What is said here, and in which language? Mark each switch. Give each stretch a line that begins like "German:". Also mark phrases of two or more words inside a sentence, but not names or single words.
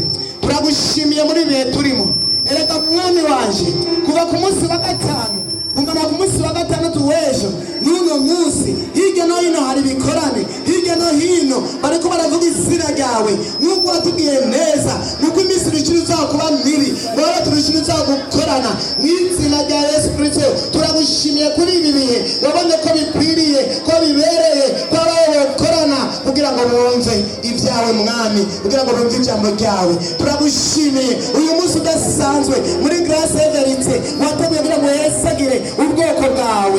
Rundi: Turagushimiye muri bihe turimo. Erega mwami wanje kuva ku munsi wa 5 kungana ku munsi wa 6 w'ejo n'uno munsi, hirya no hino hari bikorane, hirya no hino bariko baravuga izina ryawe. Nuko watubwiye neza nuko iminsi irishiriza kuba mibi, bora turishiriza gukorana mu izina rya Yesu Kristo. Turagushimiye kuri ibi bihe, wabonye ko bikwiriye, ko bibereye, ko abawe bakorana kugira ngo bumve ibyawe mwami, kugira ngo bumve ijambo ryawe. Turagushimiye uyu munsi udasanzwe muri Grace Everite wateguye kugira ngo yesagire ubwoko bwawe.